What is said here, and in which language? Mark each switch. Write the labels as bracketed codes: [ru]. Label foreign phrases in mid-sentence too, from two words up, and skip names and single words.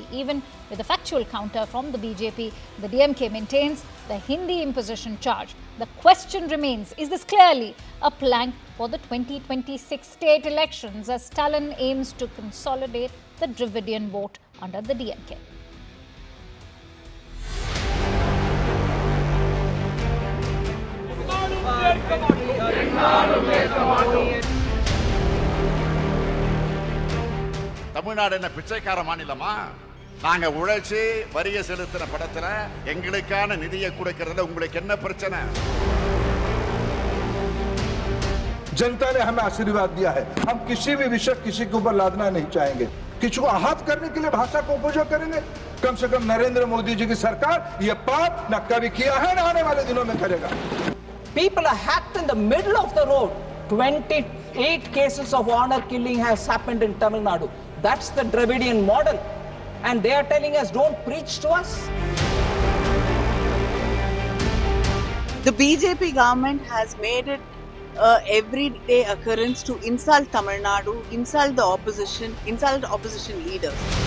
[en] Even with a factual counter from the BJP, the DMK maintains the Hindi imposition charge. The question remains, is this clearly a plank for the 2026 state elections as Stalin aims to consolidate the Dravidian vote under the DMK? [ta] தமிழ்நாடு என்ன பிச்சைக்கார மாநிலமா? நாங்க உழைச்சி வரிய செலுத்தின படத்துல எங்களுக்கான நிதியை கொடுக்கறதுல உங்களுக்கு என்ன பிரச்சனை? [hi] जनता ने हमें आशीर्वाद दिया है, हम किसी भी विषय किसी के ऊपर लादना नहीं चाहेंगे, किसी को आहत करने के लिए भाषा को उपयोग करेंगे। कम से कम नरेंद्र मोदी जी की सरकार ये पाप न कभी किया है न आने वाले दिनों में करेगा। [en] People are hacked in the middle of the road. 28 cases of honor killing has happened in Tamil Nadu. That's the Dravidian model. And they are telling us, don't preach to us. The BJP government has made it everyday occurrence to insult Tamil Nadu, insult the opposition leaders.